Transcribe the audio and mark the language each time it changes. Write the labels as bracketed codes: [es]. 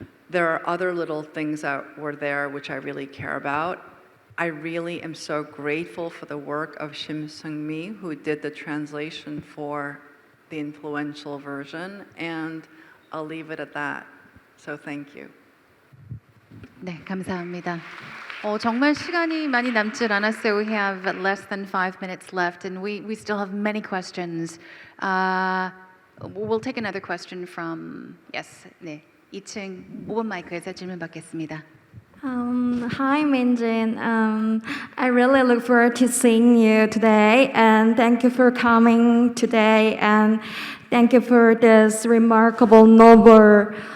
[en] There are other little things that were there which I really care about. I really am so grateful for the work of Shim Seung-mi, who did the translation for the influential version, and I'll leave it at that. So thank you. [ko] 네, 감사합니다. 정말 시간이 많이 남질 않았어요. [en] We have less than 5 minutes left, and we still have many questions. We'll take another question from, yes, [ko] 네, 2층 5번 마이크에서 질문 받겠습니다. [en] Hi, Minjin. I really look forward to seeing you today, and thank you for coming today, and thank you for this remarkable novel.